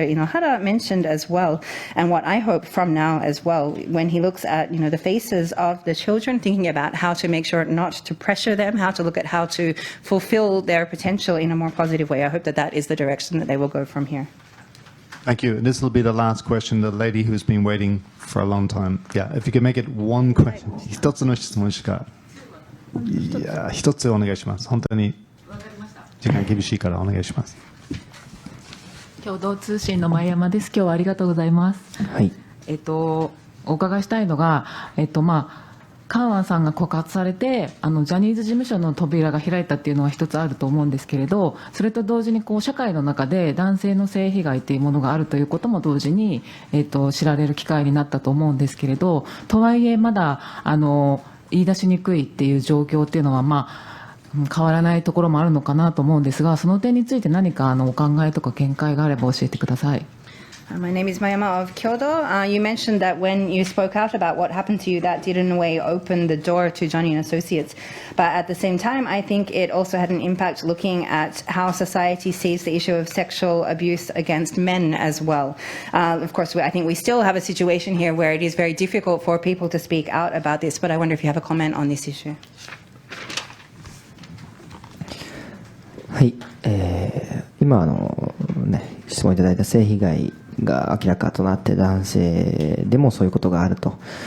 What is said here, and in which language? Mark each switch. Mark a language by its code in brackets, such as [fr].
[en] Inohara mentioned as well, and what I hope from now as well, when he looks at the faces of the children, thinking about how to make sure not to pressure them, how to look at how to fulfill their potential in a more positive way. I hope that that is the direction that they will go from here. Thank you. This will be the last question. The lady who's been waiting for a long time. Yeah, if you could make it one question. [ja] 一つの質問しか。いや、一つお願いします。本当に時間厳しいからお願いします。共同通信の前山です。今日はありがとうございます。はい。お伺いしたいのが、カウアンさんが告発されてジャニーズ事務所の扉が開いたっていうのは一つあると思うんですけれど、それと同時に社会の中で男性の性被害というものがあるということも同時に、知られる機会になったと思うんですけれど、とはいえまだ言い出しにくいっていう状況っていうのは変わらないところもあるのかなと思うんですが、その点について何かお考えとか見解があれば教えてください。 [en] My name is Mayama of Kyoto. You mentioned that when you spoke out about what happened to you, that did in a way open the door to Johnny and Associates. But at the same time, I think it also had an impact looking at how society sees the issue of sexual abuse against men as well. Of course, I think we still have a situation here where it is very difficult for people to speak out about this, but I wonder if you have a comment on this issue. [ja] はい、今質問いただいた性被害が明らかとなって男性でもそういうことがあると。